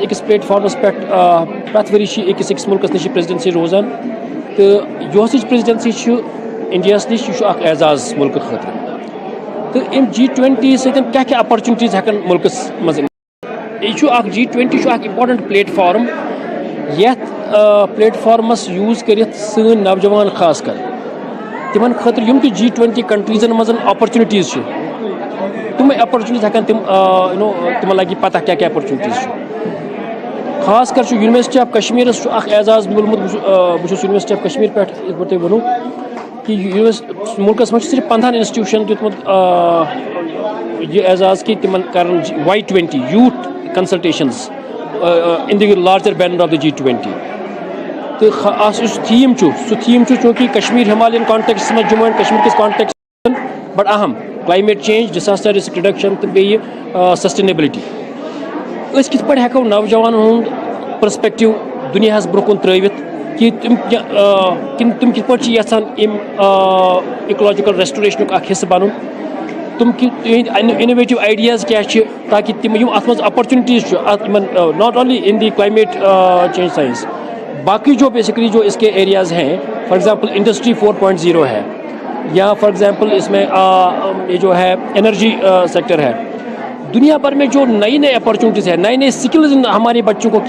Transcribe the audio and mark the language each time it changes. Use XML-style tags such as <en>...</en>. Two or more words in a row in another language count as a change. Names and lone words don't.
<ks>أکِس پلیٹ فارمس پٮ۪ٹھ پرٛٮ۪تھ ؤری چھِ أکِس مُلکس نِش پریزڈنسی روزان تہٕ یۄس پریزڈنسی چھِ انڈیاہس نِش یہِ چھُ اکھ اعزاز مُلکہٕ خٲطرٕ تہٕ اَمہِ G20 سۭتۍ کیاہ کیاہ اپرچُنٹیٖز ہٮ۪کن مُلکس منٛز یہِ چھُ اکھ G20 چھُ اکھ</ks> <en>important platform</en> <ks>یتھ پلیٹ فارمس یوٗز کٔرِتھ سٲنۍ نوجوان خاص کر تِمن خٲطرٕ یِم تہِ G20 کنٹریٖزن منٛز اپرچُنٹیٖز چھِ تِمے اپرچُنٹیٖز ہٮ۪کن تِم تِمن لگہِ پتہ کیاہ کیاہ اپرچُنٹیٖز چھُ. خاص کر چھُ یونیورسٹی آف کشمیٖرس چھُ اکھ اعزاز میوٗلمُت بہٕ چھُس یونیورسٹی آف کشمیٖر پٮ۪ٹھ یِتھ پٲٹھۍ تۄہہِ ووٚنوُ کہِ مُلکس منٛز چھُ صرف 15 انسٹِٹیوٗشن دیُتمُت یہِ اعزاز کہِ تِمن کرن Y20</ks> <en>youth consultations in the larger banner of the</en> <ks>G20 تہٕ اَتھ یُس تھیٖم چھُ سُہ تھیٖم چھُ چوٗنکہِ کشمیٖر</ks> <en>Himalayan contexts</en> <ks>منٛز جموں اینڈ کشمیٖر کِس کانٹیکسس بڑٕ اہم</ks> <en>climate change disaster risk reduction</en> <ks>تہٕ بیٚیہِ سسٹینیبلٹی أسۍ کِتھ پٲٹھۍ ہٮ۪کو نوجوانن ہُنٛد پٔرسپیکٹِو دُنیاہس برونٛہہ کُن ترٲوِتھ کہ تِم کِتھ پٲٹھۍ چھِ یژھان اَمہِ</ks> <en>ecological restoration</en> <ks>اکھ حصہٕ بنُن تِم تِہنٛدۍ</ks> <en>innovative ideas</en> <ks>کیاہ چھِ تاکہ تِم یِم اَتھ منٛز اپرچُنٹیٖز چھُ اَتھ یِمن</ks> <en>not only in the climate change science</en> <ur>باقی جو بیسکلی جو اس کے ایریاز ہیں</ur> <en>for example</en> <ur>انڈسٹری 4.0 ہے یا</ur> <en>for example</en> <ur>اس میں یہ جو ہے انرجی سیکٹر ہے دنیا بھر میں جو نئی نئی اپرچونیٹیز ہیں نئے نئے سکلز ہمارے بچوں کو کیا</ur>